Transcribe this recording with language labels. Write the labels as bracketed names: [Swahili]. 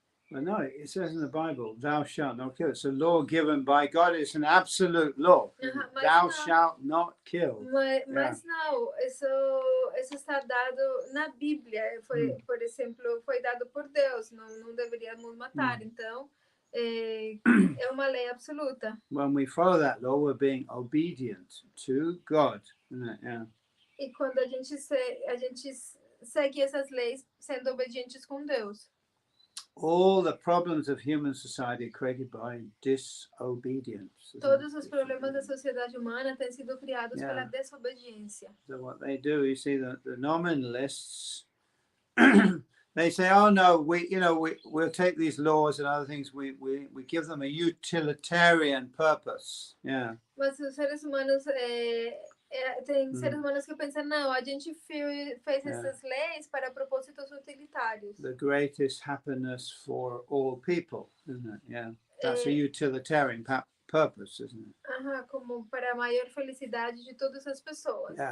[English] But no, it says in the Bible, thou shalt not kill. It's a law given by God. It's an absolute law. Thou shalt not kill. [Portuguese] Mas não, isso está dado na Bíblia. Por exemplo, foi dado por Deus. Não deveríamos matar. Então, é uma lei absoluta. [English] When we follow that law, we're being obedient to God. [Portuguese] E quando a gente segue essas leis, sendo obedientes com Deus. [English] All the problems of human society are created by disobedience. [Portuguese] Todos os problemas da sociedade humana têm sido criados pela desobediência. [English] So what they do, you see, the nominalists, they say, oh no, we'll take these laws and other things, we give them a utilitarian purpose. [Portuguese] Mas os seres humanos tem seres humanos que pensam, não, a gente fez essas leis para propósitos utilitários. [English] The greatest happiness for all people, isn't it? That's a utilitarian purpose, isn't it? [Portuguese] Como para a maior felicidade de todas as pessoas.